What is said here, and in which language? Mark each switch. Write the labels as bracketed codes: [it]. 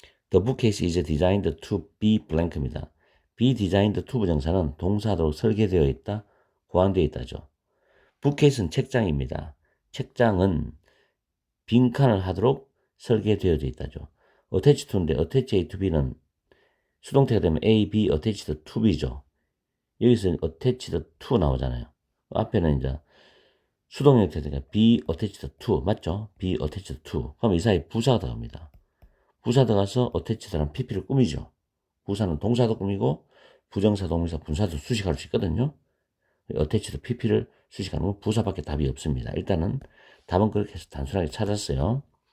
[en] The bookcase is designed to be blank입니다. [ko] be designed to 부정사는 동사로 설계되어 있다, 고안되어 있다죠. bookcase는 책장입니다. 책장은 빈칸을 하도록 설계되어져 있다죠. attach to인데 attach A to B는 수동태가 되면 A, B, attached to B죠. 여기서 attached to 나오잖아요. 앞에는 이제 수동 형태니까 be attached to 맞죠? [en] be attached to. [ko] 그럼 이 사이에 부사가 들어갑니다. 부사 들어가서 attached라는 pp를 꾸미죠. 부사는 동사도 꾸미고 부정사, 동사, 분사도 수식할 수 있거든요. attached pp를 수식하는 건 부사밖에 답이 없습니다. 일단은 답은 그렇게 해서 단순하게 찾았어요.